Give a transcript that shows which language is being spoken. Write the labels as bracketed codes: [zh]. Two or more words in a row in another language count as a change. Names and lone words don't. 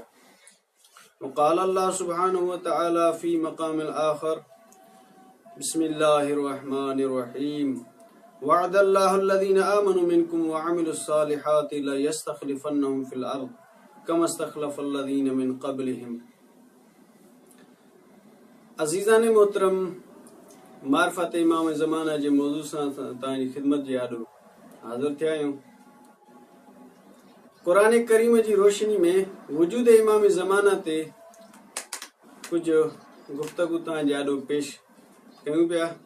[ar] وقال الله سبحانه وتعالى في مقام الآخر: بسم الله الرحمن الرحيم. وعد الله الذين آمنوا منكم وعملوا الصالحات ليستخلفنهم في الأرض كما استخلف الذين من قبلهم. [ur] عزیزان محترم، معرفت امام زمانہ [sd] जे मौजू सां तव्हांजी ख़िदमत जे आॾो हाज़िर थिया आहियूं। क़ुरान करीम जी रोशनी में वजूद इमाम ज़माना ते कुझु गुफ़्तगू तव्हांजे आॾो पेश कयूं पिया।